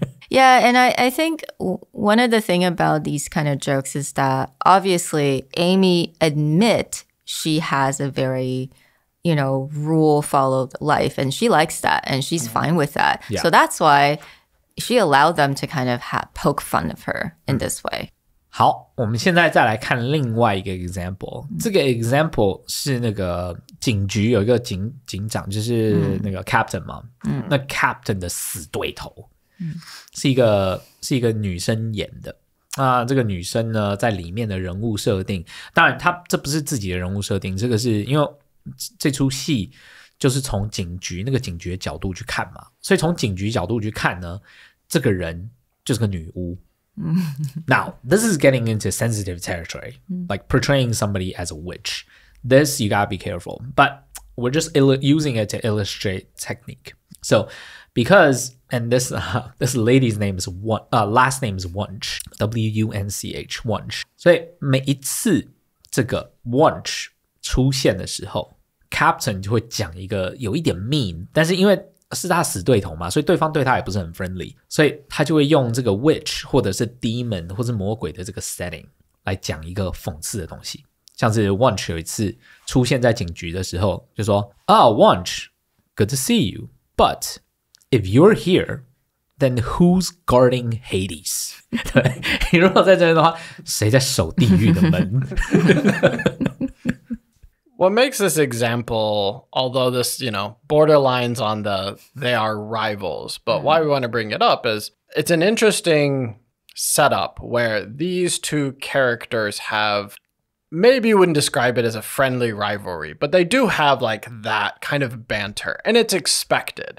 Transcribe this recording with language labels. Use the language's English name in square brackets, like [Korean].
[English] Yeah, and I think one of the thing about these kind of jokes is that obviously Amy admit she has a very, rule followed life and she likes that and she's fine with that. Yeah. So that's why she allowed them to kind of poke fun of her in this way. [Chinese] 好，我们现在再来看另外一个 example。这个 example 是那个警局有一个警长，就是那个 captain 嘛。那 captain 的死对头，是一个女生演的。那这个女生呢，在里面的人物设定，当然她这不是自己的人物设定，这个是因为这出戏就是从警局那个警局的角度去看嘛，所以从警局角度去看呢，这个人就是个女巫。 [English] Now, this is getting into sensitive territory, like portraying somebody as a witch. This, you gotta be careful. But we're just using it to illustrate technique. So, because, and this lady's name is last name is Wunsch, W-U-N-C-H, Wunsch. [Chinese] 所以每一次这个 Wunsch 出现的时候 Captain 就会讲一个有一点 mean， 但是因为是他死对头嘛，所以对方对他也不是很 friendly， 所以他就会用这个 witch 或者是 demon 或是魔鬼的这个 setting 来讲一个讽刺的东西。像是 Wunsch 有一次出现在警局的时候就说 [English] Wunsch, good to see you, but if you're here, then who's guarding Hades? [Chinese] 对，你如果在这边的话，谁在守地狱的门 [English] What makes this example, although this, borderlines on they are rivals, but why we want to bring it up is it's an interesting setup where these two characters have, maybe you wouldn't describe it as a friendly rivalry, but they do have like that kind of banter and it's expected.